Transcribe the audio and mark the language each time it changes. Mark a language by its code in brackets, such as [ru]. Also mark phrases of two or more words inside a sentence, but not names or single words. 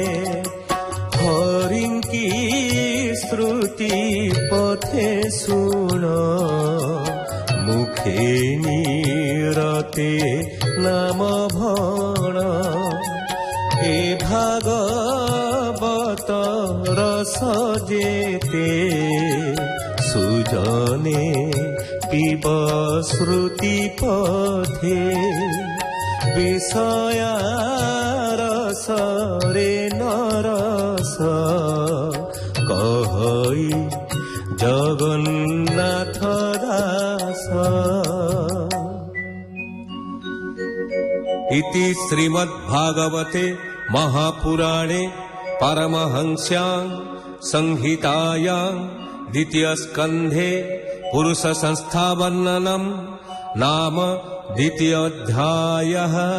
[or] ହରିଙ୍କି ଶ୍ରୁତି ପଥେ ଶୁଣ ମୁଖେ ନିରତେ ନାମ ଭଣ ଏ ଭାଗବତ ରସ ଯେତେ ସୁଜନେ ପିବ ଶ୍ରୁତି ପଥେ ବିଷୟା ରସ ରେ ନରସ କହଇ ଜଗନ୍ନାଥ ଦାସ। [sa] इति श्रीमद्भागवते महापुराणे परमहंस्यां संहितायां द्वितीय स्कन्धे पुरुष संस्था वर्णनम् नाम द्वितीयोऽध्यायः।